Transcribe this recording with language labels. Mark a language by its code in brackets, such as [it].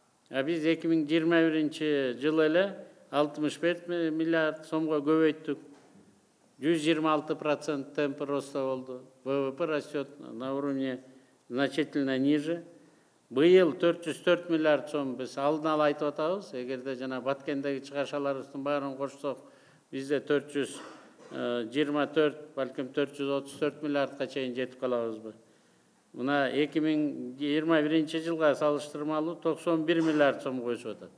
[ky] А биз 2021 жылы эле 65 миллиард сомго көбөйттүк. [ru] 126% темпы роста [ky] болду. [ru] ВВП растет на уровне значительно ниже. [ky] Быйыл 404 миллиард сом биз алдын ала айтып атабыз. Эгерде жана Баткендеги чыгашаларыбыздын баарын кошсок, бизде 424, балким 434 миллиардка чейин жетип калабызбы. Мына 2021 жылга салыштырмалуу 91 миллиард сомго өсүп атат.